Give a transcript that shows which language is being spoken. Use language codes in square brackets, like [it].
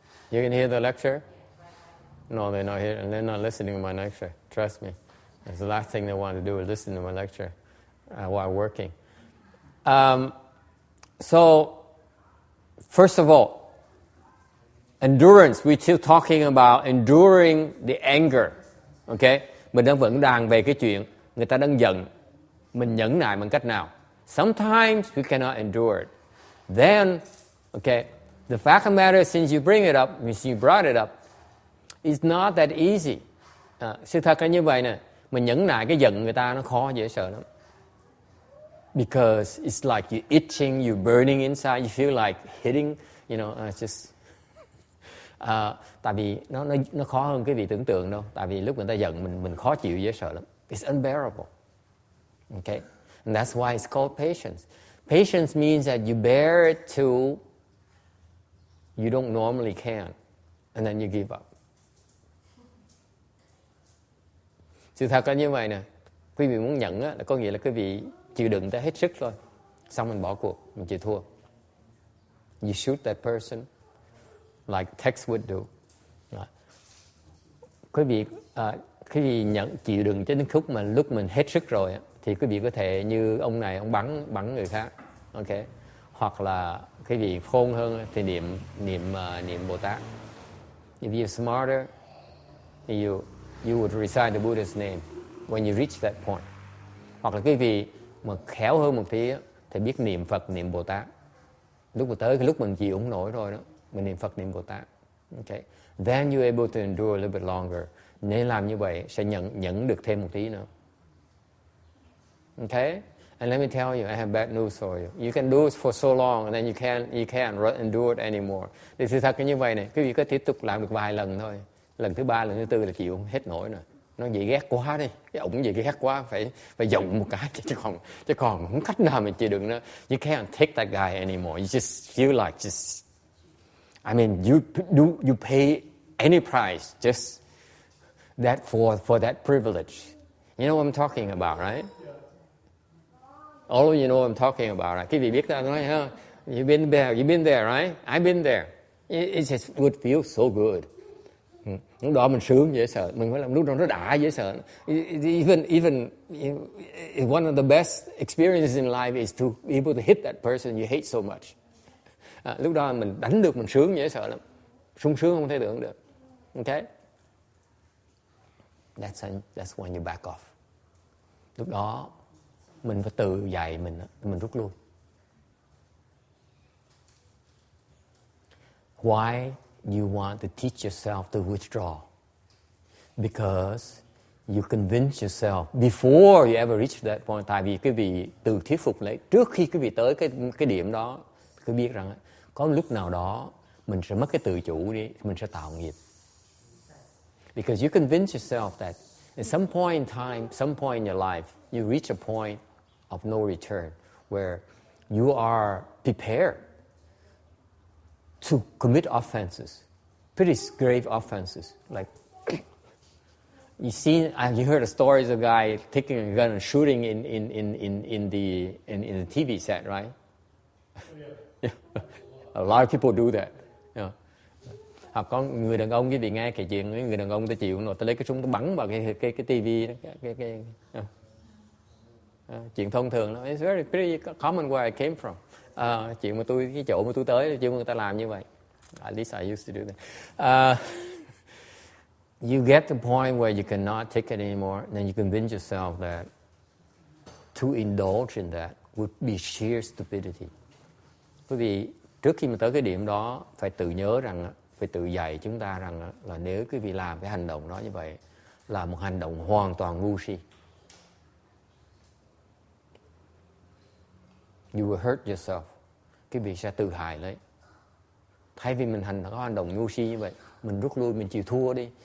[en] You can hear the lecture? No, they're not here. And they're not listening to my lecture. Trust me. That's the last thing they want to do is listen to my lecture while working. So, first of all, endurance, we're still talking about enduring the anger. Okay? [vi] Mình vẫn đang về cái chuyện người ta đang giận. Mình nhẫn nại bằng cách nào? [en] Sometimes we cannot endure it. Then, okay, the fact of the matter is, since you brought it up, it's not that easy. [vi] Sự thật là như vậy nè. Mình nhẫn nại cái giận người ta nó khó dễ sợ lắm. [en] Because it's like you're itching, you're burning inside, you feel like hitting, just... [vi] Tại vì nó khó hơn cái vị tưởng tượng đâu. Tại vì lúc người ta giận mình khó chịu dễ sợ lắm. [en] It's unbearable. Okay? And that's why it's called patience. Patience means that you bear it till you don't normally can. And then you give up. [vi] Sự thật là như vậy nè. Quý vị muốn nhận á, là có nghĩa là quý vị chịu đựng tới hết sức thôi. Xong mình bỏ cuộc, mình chịu thua. [en] You shoot that person like Tex would do. [vi] Quý vị chịu đựng tới đến khúc mà lúc mình hết sức rồi thì quý vị có thể như ông này, ông bắn người khác. Okay. Hoặc là quý vị khôn hơn thì niệm Bồ Tát. [en] If you're smarter, you would recite the Buddha's name when you reach that point. [vi] Hoặc là quý vị mà khéo hơn một tí thì biết niệm Phật, niệm Bồ Tát. Lúc mà tới cái lúc mình chịu không nổi rồi đó, mình niệm Phật, niệm Bồ Tát. [en] Okay. Then you're able to endure a little bit longer. [vi] Nên làm như vậy sẽ nhẫn được thêm một tí nữa. [en] Okay? And let me tell you, I have bad news for you. You can do it for so long and then you can't endure it anymore. [vi] Thì sự thật là như vậy này, quý vị có tiếp tục làm được vài lần thôi. Lần thứ 3, lần thứ 4 là chịu không hết nổi nữa. Nó vậy ghét quá đi, cái ổng vậy ghét quá, phải giọng một cái chứ còn không cách nào mà chịu đựng nữa. [en] You can't take that guy anymore. You just feel like I mean, you pay any price just that for that privilege. You know what I'm talking about, right? All of you know what I'm talking about, right? [vi] Quý vị biết ta nói ha, [en] you've been there, right? I've been there. It just would feel so good. [vi] Lúc đó mình sướng dễ sợ, mình phải làm lúc đó nó đã dễ sợ. [en] Even one of the best experiences in life is to be able to hit that person you hate so much. [vi] Lúc đó mình đánh được mình sướng dễ sợ lắm, sung sướng không thể tưởng được. Okay? [en] That's when you back off. [vi] Lúc đó mình phải tự dạy mình rút lui. [en] Why you want to teach yourself to withdraw? Because you convince yourself before you ever reach that point. [vi] Tại vì quý vị tự thuyết phục lấy trước khi quý vị tới cái điểm đó, quý biết rằng có lúc nào đó mình sẽ mất cái tự chủ đi, mình sẽ tạo nghiệp. [en] Because you convince yourself that at some point in time, some point in your life, you reach a point of no return where you are prepared to commit offenses, pretty grave offenses. Like you heard the stories of a guy taking a gun and shooting in the TV set, right? Yeah. A lot of people do that. Yeah. [vi] Hoặc có người đàn ông, quý vị nghe kể chuyện người đàn ông ta chịu rồi ta lấy cái súng ta bắn vào cái tivi đó, chuyện thông thường đó. [en] It's very pretty common where I came from. [vi] Chuyện mà cái chỗ mà tôi tới, chứ người ta làm như vậy. [en] At least I used to do that. You get to the point where you cannot take it anymore, then you convince yourself that to indulge in that would be sheer stupidity. [vi] Quý vị trước khi mà tới cái điểm đó phải tự nhớ rằng, phải tự dạy chúng ta rằng là nếu quý vị làm cái hành động đó như vậy là một hành động hoàn toàn ngu si. [en] You will hurt yourself. [vi] Quý vị sẽ tự hại lấy. Thay vì mình có hành động ngu si như vậy, mình rút lui, mình chịu thua đi.